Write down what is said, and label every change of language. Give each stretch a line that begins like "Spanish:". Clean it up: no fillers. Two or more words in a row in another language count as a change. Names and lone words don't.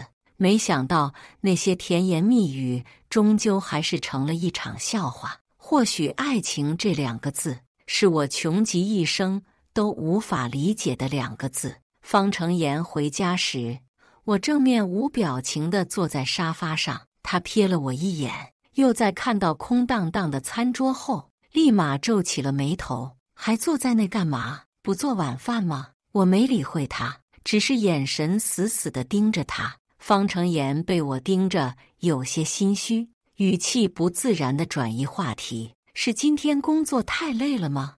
Chinese: 沒想到那些甜言蜜語終究還是成了一場笑話。或許愛情這2個字是我窮極一生都無法理解的2個字。方成妍回家時，我正面無表情地坐在沙發上，他瞥了我一眼，又在看到空蕩蕩的餐桌後，立馬皺起了眉頭。還坐在那幹嘛？不做晚飯嗎？我沒理會他，只是眼神死死地盯着他。方成妍被我盯着，有些心虛，語氣不自然地轉移話題：是今天工作太累了嗎？